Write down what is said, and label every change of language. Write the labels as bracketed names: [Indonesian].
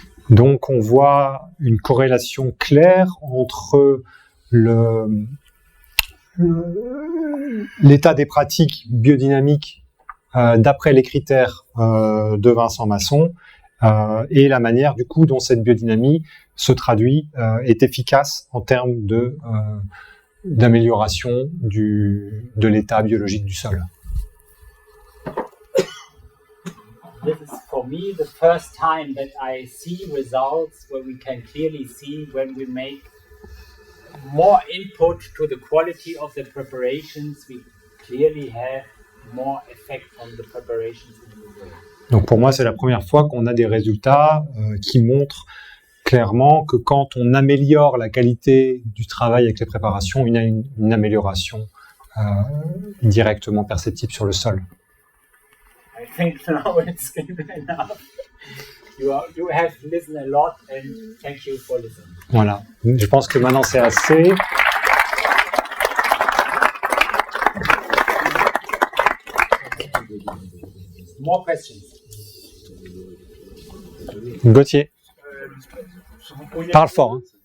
[French] Donc on voit une corrélation claire entre l'état des pratiques biodynamiques d'après les critères de Vincent Masson et la manière du coup dont cette biodynamie se traduit, est efficace en termes d'amélioration de l'état biologique du sol. [English] This is for me the first time that I see results where we can clearly see when we make more input to the quality of the preparations, we clearly have more effect on the preparations in the world. [French] Donc pour moi, c'est la première fois qu'on a des résultats qui montrent clairement que quand on améliore la qualité du travail avec les préparations, il y a une amélioration directement perceptible sur le sol. [English] I think now it's enough. You have listened a lot and thank you for listening. [French] Voilà, je pense que maintenant c'est assez. [English] More questions? [French] Gauthier, parle fort. Hein.